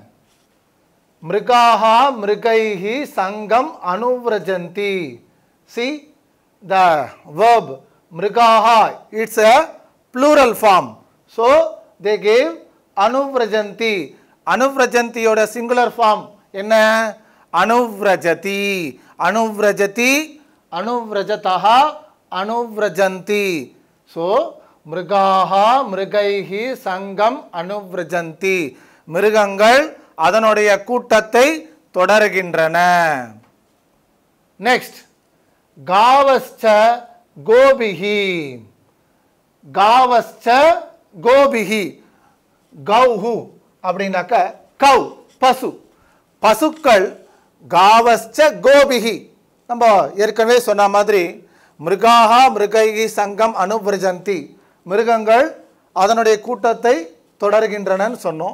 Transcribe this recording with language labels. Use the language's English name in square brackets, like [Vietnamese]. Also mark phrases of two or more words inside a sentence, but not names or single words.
[Sanskrit] मृगाः मृगैः सङ्गम् अनुव्रजन्ति. [English] See the verb Mrigaha, it's a plural form. So they gave Anuvrajanti. [Tamil] Anuvrajanti yoda [English] singular form [Tamil] என்ன? [Sanskrit] अनुव्रजति। अनुव्रजति. अनुव्रजतः। अनुव्रजन्ति. So मृगाः मृगैः सङ्गम् अनुव्रजन्ति. [Tamil] Mrigangal அதனுடைய கூட்டத்தை தொடர்கின்றன. [English] Next. [Sanskrit] गावश्च गोभिः. गावश्च गोभिः. [Tamil] Gauhu அப்படின்னாக்க cow, பசு. பசுக்கள் [Sanskrit] गावश्च गोभिः. [Tamil] நம்ம ஏற்கனவே சொன்ன மாதிரி [Sanskrit] मृगाः मृगैः सङ्गम् अनुव्रजन्ति. [Tamil] மிருகங்கள் அதனுடைய கூட்டத்தை தொடர்கின்றனன்னு சொன்னோம்.